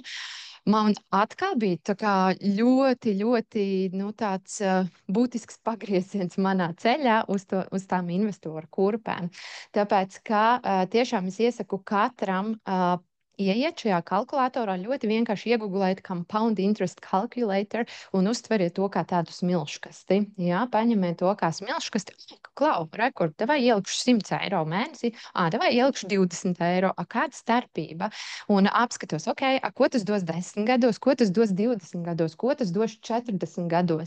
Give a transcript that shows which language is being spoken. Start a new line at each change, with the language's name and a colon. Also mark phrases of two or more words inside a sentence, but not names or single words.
Latvian: Man atkal bija tā kā ļoti, ļoti nu, tāds būtisks pagrieziens manā ceļā uz tām investoru kurpēm. Tāpēc, ka tiešām es iesaku katram ieiet šajā kalkulatorā, ļoti vienkārši iegūglēt
English: compound interest calculator
Latvian: un uztveriet to kā tādu smilškasti. Jā, paņemiet to kā smilškasti. Klau, rekord, davai ielikšu 100 eiro mēnesī, davai ielikšu 20 eiro. Kāda starpība? Un apskatos, ko tas dos 10 gados, ko tas dos 20 gados, ko tas dos 40 gados.